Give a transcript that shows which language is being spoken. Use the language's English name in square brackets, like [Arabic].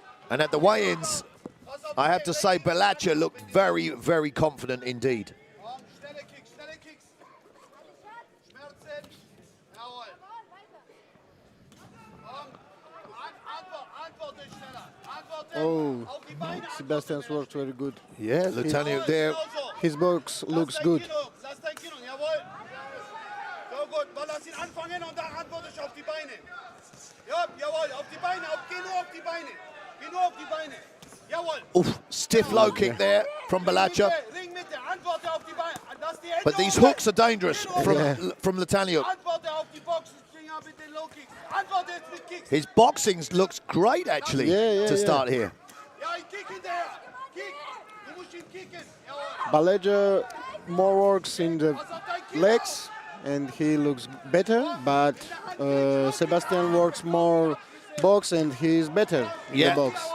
[English] And at the weigh-ins, I have to say Bellaqa looked very, very confident indeed. Oh, Sebastian's worked very good. Yeah, Lutaniuc there. His box looks good. [German] So gut, weil lass ihn anfangen und dann antworte ich auf die Beine. Ja, jawohl, auf die Beine, geh nur auf die Beine. Geh nur auf die Beine. Jawohl. [English] Oof, stiff low kick there from Bellaqa. [German] Ring Mitte, antworte auf die Beine. Lass die Hände [English] But these [German] oben. [English] hooks are dangerous from Lutaniuc. [German] Antworte auf die Boxenfinger mit den Low Kicks. Antworte jetzt mit Kicks. [English] His boxing looks great actually to start here. [German] Ja, ich kick hinterher. Kick. Du musst ihn kicken. Jawohl. [English] Balaja more works in the legs and he looks better, but Sebastian works more box and he is better in the box.